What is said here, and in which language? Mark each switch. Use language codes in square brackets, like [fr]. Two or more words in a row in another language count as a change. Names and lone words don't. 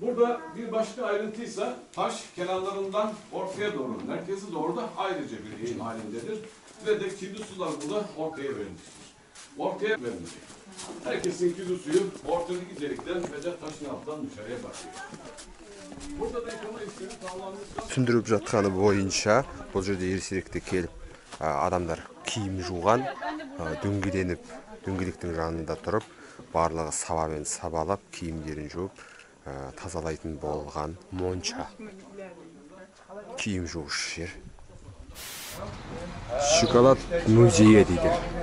[tr] Burada bir başka ayrıntıysa taş kenarlarından ortaya doğru, merkeze doğru da ayrıca bir eğim halindedir. Ve de kirli sular burada ortaya verilmiştir. Ortaya verilecek. Herkesin kirli suyu ortadaki delikten ve de taşın altından dışarıya bakıyor. Burada da yıkama işlemi tamamlanmışsa... [kk] Түсіндіріп жатқаны бойынша бұл жерде ересекте келіп адамдар киім жуған, дөңгелектің жанында тұрып, барлығы сабамен сабалап, киімдерін жуып, тазалайтын болған монша. Киім жуғыш жер. Шоколад музейі дейді.